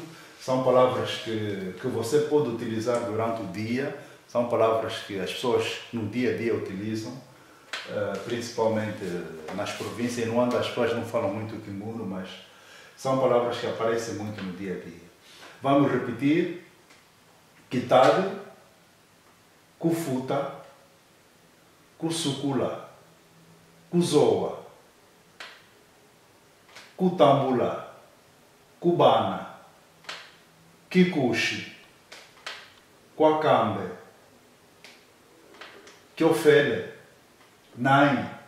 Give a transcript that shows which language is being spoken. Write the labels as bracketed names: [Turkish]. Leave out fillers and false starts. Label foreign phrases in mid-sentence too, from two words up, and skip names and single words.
[Portuguese] São palavras que você pode utilizar durante o dia, são palavras que as pessoas no dia a dia utilizam, principalmente nas províncias. Em Luanda as pessoas não falam muito o quimbundo, mas são palavras que aparecem muito no dia a dia. Vamos repetir: [Kimbundu] kitade, kufuta, kusukula, kuzoa, kutambula, cubana, Kikushi, Quacambe, Kiofele, Nai.